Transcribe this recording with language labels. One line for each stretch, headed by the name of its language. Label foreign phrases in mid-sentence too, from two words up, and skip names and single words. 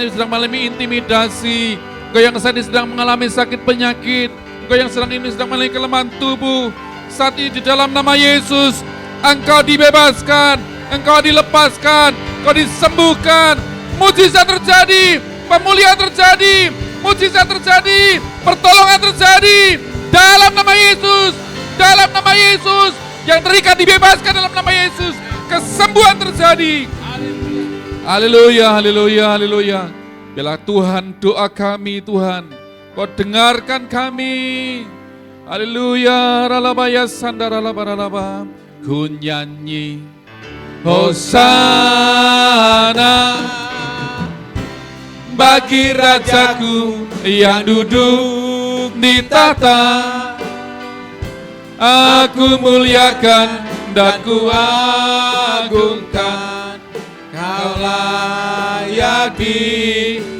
Indonesian: ini sedang mengalami intimidasi, engkau yang saat ini sedang mengalami sakit penyakit, engkau yang sedang ini sedang mengalami kelemahan tubuh, saat ini di dalam nama Yesus, engkau dibebaskan, engkau dilepaskan, engkau disembuhkan, mujizat terjadi, pemulihan terjadi, mujizat terjadi, pertolongan terjadi dalam nama Yesus, dalam nama Yesus, yang terikat dibebaskan dalam nama Yesus, kesembuhan terjadi. Haleluya, haleluya, haleluya. Biarlah Tuhan doa kami Tuhan, Kau dengarkan kami. Haleluya, ralabaya sandaralabaralaba. ku nyanyi Hosana bagi Rajaku yang duduk di tahta. Aku muliakan dan ku agungkan, Kau layak disembah.